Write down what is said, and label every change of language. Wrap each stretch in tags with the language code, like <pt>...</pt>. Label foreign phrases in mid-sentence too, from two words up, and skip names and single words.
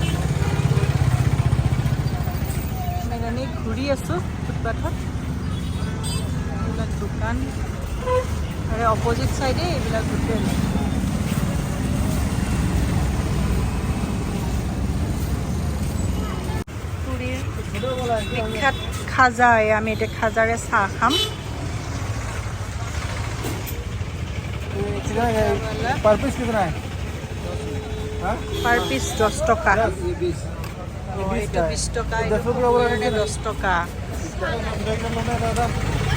<as>আমি ঘূৰি আছোঁ ফুটপাথত এইবিলাক দোকান আৰু অপজিট চাইডে এইবিলাক হোটেল পুৰীৰ বিখ্যাত খাজা আমি এতিয়া খাজাৰে চাহ খাম</as> <en>per piece</en> <hi>कितना है</hi> <en>per piece</en> <hi>10 टका 20 टका 10 टका</hi>